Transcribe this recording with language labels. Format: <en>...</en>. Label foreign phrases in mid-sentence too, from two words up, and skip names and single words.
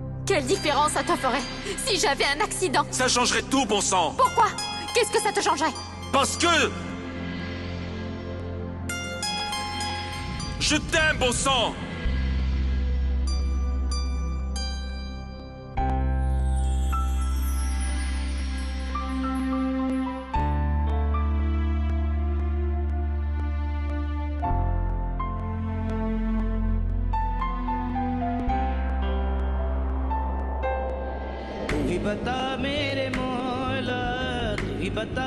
<fr>Quelle différence ça te ferait si j'avais un accident? Ça changerait tout, bon sang. Pourquoi? Qu'est-ce que ça te changerait? Parce que... Je t'aime, bon sang.</fr> <hi>तू ही बता मेरे मौला, तू ही बता</hi>